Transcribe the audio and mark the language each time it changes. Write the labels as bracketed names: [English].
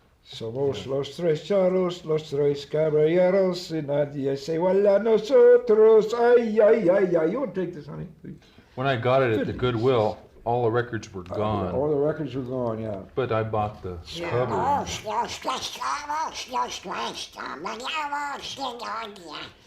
[Spanish] Somos los tres charros, los tres caballeros, y nadie se iguala a nosotros. Ay, ay, ay, ay. [English] You want to take this, honey, please? When I got it at the Goodwill, all the records were gone. All the records were gone, yeah. But I bought the Yeah. cover. [Spanish] Los tres carros, los tres caballeros de Gloria.